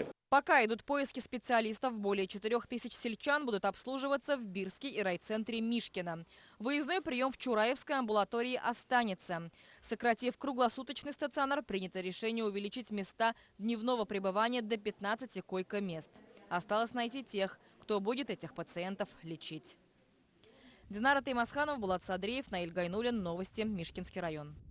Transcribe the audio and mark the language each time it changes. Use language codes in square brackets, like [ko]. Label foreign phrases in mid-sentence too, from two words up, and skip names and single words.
[ru] Пока идут поиски специалистов, более 4000 сельчан будут обслуживаться в Бирске и райцентре Мишкина. Выездной прием в Чураевской амбулатории останется. Сократив круглосуточный стационар, принято решение увеличить места дневного пребывания до 15 койко-мест. Осталось найти тех, кто будет этих пациентов лечить. Динара Таймасханова, Булат Садриев, Наиль Гайнуллин. Новости. Мишкинский район.